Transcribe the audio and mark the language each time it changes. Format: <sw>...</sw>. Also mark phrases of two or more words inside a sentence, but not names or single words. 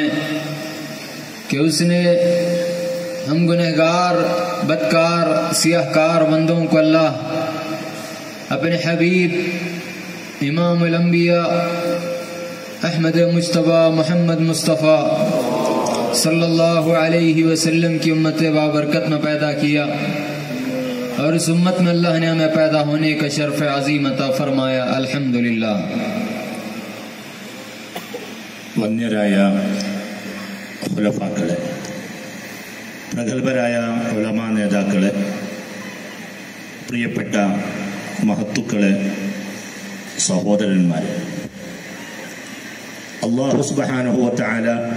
<ur>کہ اس نے ہم گنہگار، بدکار، سیاہ کار بندوں کو اللہ اپنے حبیب</ur> <ar>امام الانبیاء</ar> <ur>احمد مجتبی محمد مصطفیٰ</ur> <ar>صلی اللہ علیہ وسلم</ar> <ur>کی امت بابرکت میں پیدا کیا، اور اس امت میں اللہ نے ہمیں پیدا ہونے کا شرف عظیم عطا فرمایا. الحمدللہ.</ur> <ml>വന്യരായ ഖുലഫാക്കളെ, പ്രഗത്ഭരായ ഉലമാ നേതാക്കളെ, പ്രിയപ്പെട്ട മഹത്തുക്കളെ, സഹോദരന്മാരെ,</ml> <ar>الله سبحانه وتعالى</ar>